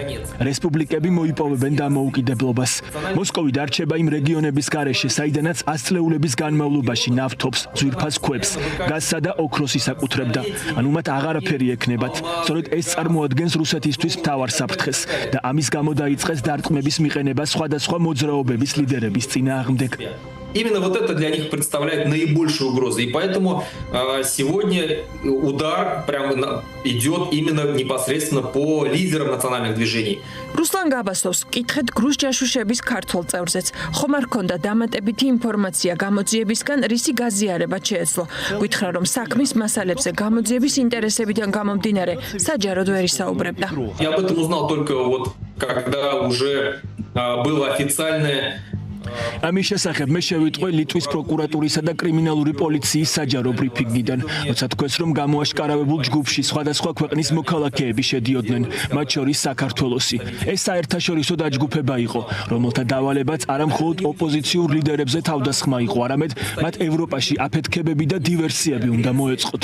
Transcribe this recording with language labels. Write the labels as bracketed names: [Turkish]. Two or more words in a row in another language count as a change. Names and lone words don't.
[Georgian] რესპუბლიკები მოიპოვებენ დამოუკიდებლობას. მოსკოვი დარჩება იმ რეგიონების გარეშე, საიდანაც 100 წლეულების განმავლობაში ნავთობს, ძვირფას ქვებს, გაზსა და ოქროს ისაკუთრებდა. ანუ მათ აღარაფერი ექნებათ. სწორედ ეს წარმოადგენს რუსეთისთვის მთავარ საფრთხეს და ამის გამო დაიწყეს დარტყმების მიყენება სხვადასხვა მოძრაობების ლიდერების წინააღმდეგ. [Russian] именно вот это для них представляет наибольшую угрозу. И поэтому сегодня удар прямо идет именно непосредственно по лидерам национальных движений. [Georgian] Руслан Габасовს კითხეთ გრუს ჯაშუშების ქართულ წევრზეც. ხომ არ ქონდა დამატებითი ინფორმაცია გამოძიებისგან, რისი გაზიარება შეეძლო. გითხრა რომ საქმის მასალებზე გამოძიების ინტერესებიდან გამომდინარე საჯაროდ ვერ ისაუბრებდა. [Russian] Я об этом узнал только вот когда уже было официальное. [Georgian] ამის შესახებ მე შევიტყვე ლიტვის პროკურატურისა და კრიმინალური პოლიციის საჯარო ბრიფინგიდან, როცა თქვეს რომ გამოაშკარავებულ ჯგუფში სხვადასხვა ქვეყნის მოქალაქეები შედიოდნენ, მათ შორის საქართველოსი. ეს საერთაშორისო დაჯგუფება იყო, რომელთა დავალებაც არა მხოლოდ ოპოზიციურ ლიდერებზე თავდასხმა იყო, არამედ მათ ევროპაში აფეთქებები და დივერსიები უნდა მოეწყოთ.